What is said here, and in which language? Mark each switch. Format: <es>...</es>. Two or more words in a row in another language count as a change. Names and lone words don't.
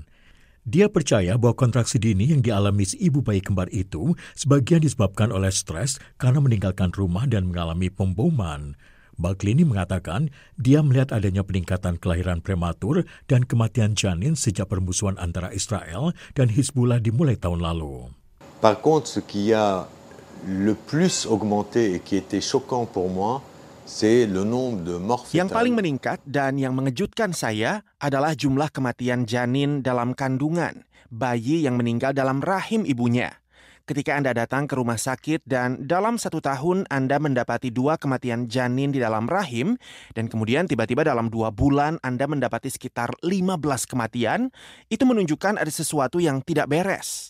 <id>Dia percaya bahwa kontraksi dini yang dialami si ibu bayi kembar itu sebagian disebabkan oleh stres karena meninggalkan rumah dan mengalami pemboman. Baglini mengatakan dia melihat adanya peningkatan kelahiran prematur dan kematian janin sejak permusuhan antara Israel dan Hizbullah dimulai tahun lalu.</id> <fr>Par contre, ce qui a le plus augmenté et qui était choquant pour moi, c'est le nombre de morts fétales.</fr> <id>Yang paling meningkat dan yang mengejutkan saya adalah jumlah kematian janin dalam kandungan, bayi yang meninggal dalam rahim ibunya. Ketika Anda datang ke rumah sakit dan dalam 1 tahun Anda mendapati 2 kematian janin di dalam rahim, dan kemudian tiba-tiba dalam 2 bulan Anda mendapati sekitar 15 kematian, itu menunjukkan ada sesuatu yang tidak beres.</id>